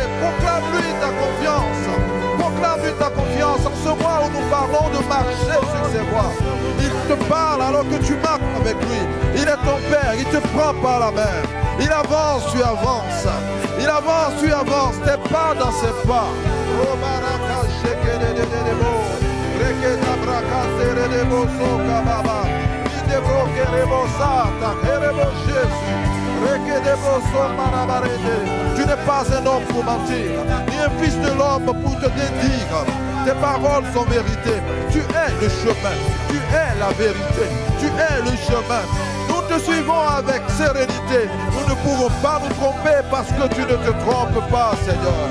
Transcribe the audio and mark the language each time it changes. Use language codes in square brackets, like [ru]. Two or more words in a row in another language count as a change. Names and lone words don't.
[fr] Proclame-lui ta confiance. Proclame-lui ta confiance. En ce mois où nous parlons de marcher sur ses voies, il te parle alors que tu marches avec lui. Il est ton Père. Il te prend par la main. Il avance, tu avances. Il avance, tu avances. Tes pas dans ses pas. Oh, baraka, shekedededebo. Rekeda braka, teredebo, sokababa. Idebro, kerebo, sata, kerebo, Jésus. Tu n'es pas un homme pour mentir, ni un fils de l'homme pour te dédire. Tes paroles sont véritées. Tu es le chemin, tu es la vérité, tu es le chemin. Nous te suivons avec sérénité. Nous ne pourrons pas nous tromper parce que tu ne te trompes pas, Seigneur.